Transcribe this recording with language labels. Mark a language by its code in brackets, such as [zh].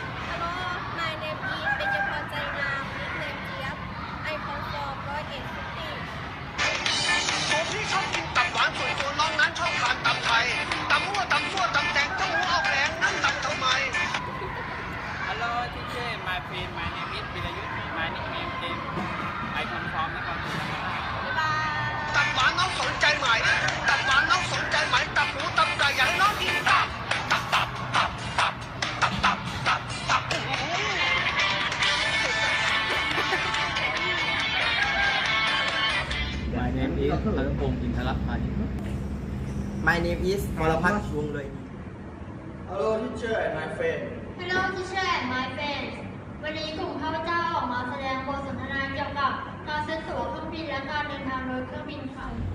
[en] Hello, my name is เบญจพรใจงาม nickname เจี๊ยบ I come from 101 City. [th] ตัวพี่ชอบกินตับหวานส่วนตัวน้องนั้นชอบทานตับไทยตับมั่วตับซั่วตับแตงเจ้าหมูออกแรงนั้นตับทำไม [en] Hello, teacher and my friend. My name is วิรยุทธ์ My nickname James. I come from นครศรีธรรมราช บ๊ายบาย [th] ตับหวานน้องสนใจไหม ตับหวานน้องสนใจไหม ตับหมูตับไก่อยากให้น้องกินตับอื้อหือ [en] My name is พลพงศ์อินทรภัย My name is วรพัฒน์วงเลย Hello, teacher and my friend. Hello, teacher and my friends. [th] วันนี้กลุ่มข้าพเจ้าออกมาแสดงบทสนทนาเกี่ยวกับการซื้อตั๋วเครื่องบินและการเดินทางโดยเครื่องบินไทย